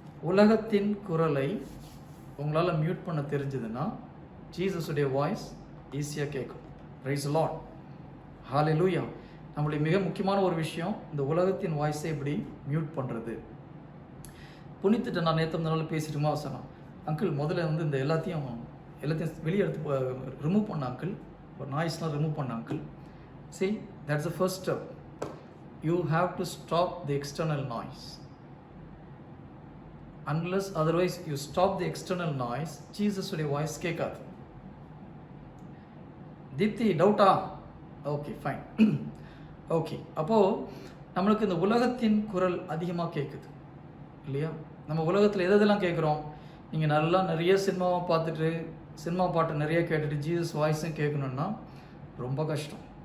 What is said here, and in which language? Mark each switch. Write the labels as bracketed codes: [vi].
[ta] உலகத்தின் குரலை உங்களால் மியூட் பண்ண தெரிஞ்சதுன்னா ஜீசஸுடைய வாய்ஸ் ஈஸியாக கேட்கும். [en] Praise the lord. [ta] ஹல்லேலூயா. நம்மளுடைய மிக முக்கியமான ஒரு விஷயம் இந்த உலகத்தின் வாய்ஸை எப்படி மியூட் பண்ணுறது. புனித்திட்ட நான் நேற்று நாள் பேசிட்டுமா சொன்னேன், அங்கிள் முதல்ல இந்த எல்லாத்தையும் வெளியே எடுத்து ரிமூவ் பண்ண அங்கிள், ஒரு நாய்ஸ்லாம் ரிமூவ் பண்ண uncle. [en] See, that's the first step. You have to stop the external noise. Unless otherwise you stop the external noise, Jesus [ta] உடைய வாய்ஸ் கேட்காது. தீப்தி டவுட்டா? Okay fine. ஓகே, அப்போது நம்மளுக்கு இந்த உலகத்தின் குரல் அதிகமாக கேட்குது இல்லையா? நம்ம உலகத்தில் எதெல்லாம் கேட்குறோம்? நீங்கள் நிறைய சினிமாவை பார்த்துட்டு சினிமா பாட்டு நிறைய கேட்டுட்டு ஜீசஸ் வாய்ஸும் கேட்கணுன்னா ரொம்ப கஷ்டம்.